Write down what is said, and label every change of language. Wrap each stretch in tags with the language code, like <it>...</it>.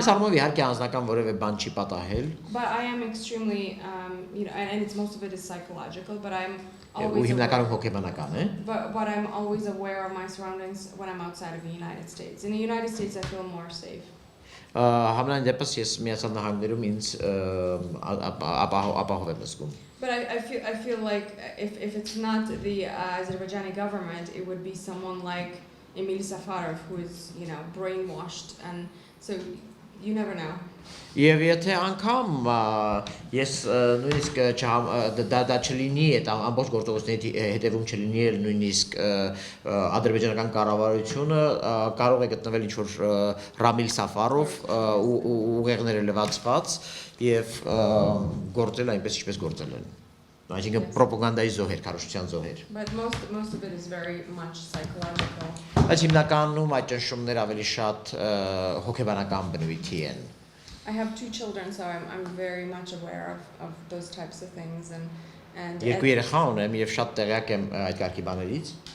<hy>Ես արմով իհարկե անձնական որևէ բան չի պատահել։</hy> <en>But I am extremely, and it's most of it is psychological, but I'm</en> <hy>Ու</hy> <en>always</en> <hy>հիմնականում հոգեբանական է։</hy> <en>but I'm always aware of my surroundings when I'm outside of the United States. In the United States, I feel more safe.</en> <hy>Համենայն դեպս ես Միացյալ Նահանգներում ինձ ապահով եմ զգում։</hy> <en>But I feel like if it's not the Azerbaijani government, it would be someone like Emil Safarov, who is brainwashed, and so you never know.</en> <hy>Եվ եթե անգամ ես նույնիսկ դա չլինի այդ ամբողջ գործողությունների հետևում չլինի նույնիսկ ադրբեջանական կառավարությունը կարող է գտնվել ինչ-որ Ռամիլ Սաֆարով ուղեղները լվացված եւ գործել այնպես ինչպես գործել են այսինքն պրոպագանդայի զոհեր, քարոզչության զոհեր</hy> <en>But most of it is very much psychological.</en> <hy>Բայց հիմնականում այդ ճնշումները ավելի շատ հոգեբանական բնույթի են</hy> <en>I have 2 children, so I'm very much aware of those types of things and</en> <hy>Երկու երեխա ունեմ եւ շատ տեղյակ եմ այդ կարգի բաներից</hy>